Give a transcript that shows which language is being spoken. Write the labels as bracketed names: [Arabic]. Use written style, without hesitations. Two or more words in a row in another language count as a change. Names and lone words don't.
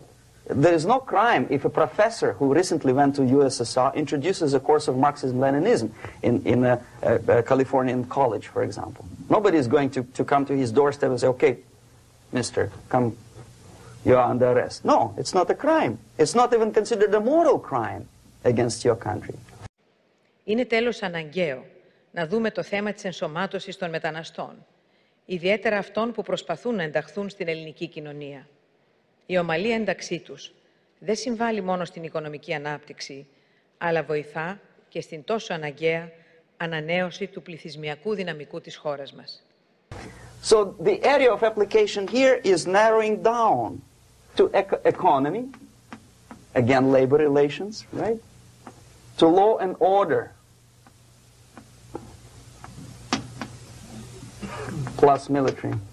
[English] There is no crime if a professor who recently went to USSR introduces a course of Marxism-Leninism in a Californian college, for example. Nobody is going to come to his doorstep and say, okay, mister, come, you are under arrest. No, it's not a crime. It's not even considered a moral crime against your country. [Greek] Είναι τέλος αναγκαίο να δούμε το θέμα της ενσωμάτωσης των μεταναστών, ιδιαίτερα αυτών που προσπαθούν να ενταχθούν στην ελληνική κοινωνία. Η ομαλή ένταξή τους δεν συμβάλλει μόνο στην οικονομική ανάπτυξη, αλλά βοηθά και στην τόσο αναγκαία ανανέωση του πληθυσμιακού δυναμικού της χώρας μας. [English] So the area of application here is narrowing down to economy, again labor relations, right? To law and order, plus military.